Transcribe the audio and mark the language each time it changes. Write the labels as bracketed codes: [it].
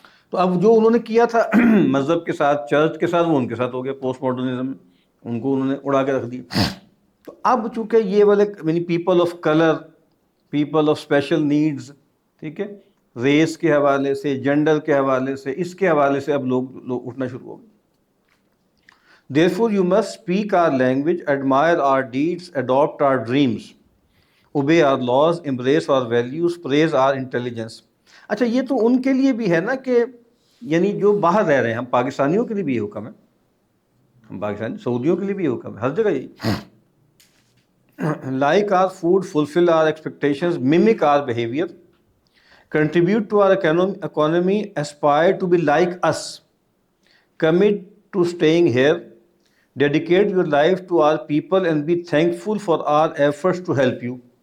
[ur] تو اب جو انہوں نے کیا تھا مذہب کے ساتھ، چرچ کے ساتھ، وہ ان کے ساتھ ہو گیا. پوسٹ ماڈرنزم ان کو انہوں نے اڑا کے رکھ دیا. تو اب چونکہ یہ والے یعنی people of colour, people of special needs, ٹھیک ہے، ریس کے حوالے سے، جینڈر کے حوالے سے، اس کے حوالے سے اب لوگ اٹھنا شروع ہو گئے. [en] Therefore you must speak our language, admire our deeds, adopt our dreams, obey our laws, embrace our values, praise our intelligence. [ur] اچھا یہ تو ان کے لیے بھی ہے نا کہ یعنی جو باہر رہ رہے ہیں، ہم پاکستانیوں کے لیے بھی یہ حکم ہے، ہم پاکستانی سعودیوں کے لیے بھی یہ حکم ہے، ہر جگہ یہی. [en] Like our food, fulfill our expectations, mimic our behavior, contribute to our economy, aspire to be like us, commit to staying here, dedicate your life to our people and be thankful for our efforts to help you.